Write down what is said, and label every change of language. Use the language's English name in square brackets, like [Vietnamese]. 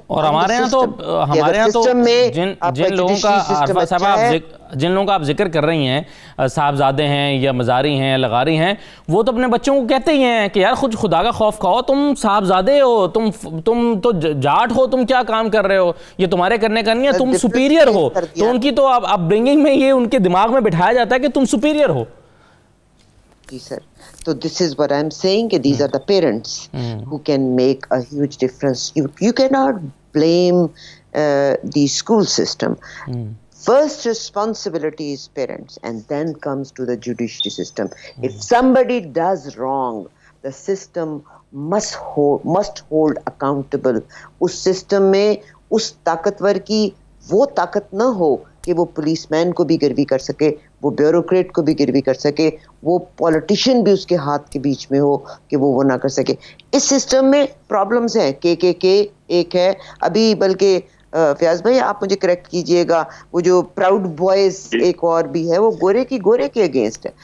[Urdu] اور ہمارے یہاں تو جن لوگوں کا عارفہ صاحب جن لوگوں کا آپ ذکر کر رہی ہیں, صاحبزادے ہیں یا مزاری ہیں, لغاری ہیں, وہ تو اپنے بچوں کو کہتے ہی ہیں کہ یار خود خدا کا خوف کھاؤ, تم صاحبزادے ہو, تم تو جاٹ ہو, تم کیا کام کر رہے ہو, یہ تمہارے کرنے کا نہیں ہے, تم سپیریئر ہو. تو ان کی تو اپ برنگنگ میں یہ ان کے دماغ میں بٹھایا جاتا ہے کہ تم superior ہو. جی sir, [English] so this is what I'm saying, these are the parents who can make a huge difference. You cannot blame the school system. First responsibility is parents, and then comes to the judiciary system. If somebody does wrong, the system must hold accountable. [Urdu] اس system میں اس طاقتور کی وہ طاقت نہ ہو کہ وہ police مین کو بھی گروی کر سکے, وہ بیوروکریٹ کو بھی گروی کر سکے, وہ پولیٹیشین بھی اس کے ہاتھ کے بیچ میں ہو کہ وہ نہ کر سکے. اس سسٹم میں پرابلمز ہیں. کے ایک ہے ابھی, بلکہ فیاض بھائی آپ مجھے کریکٹ کیجئے گا, وہ جو پراؤڈ بوائز ایک اور بھی ہے, وہ گورے کے اگینسٹ ہے.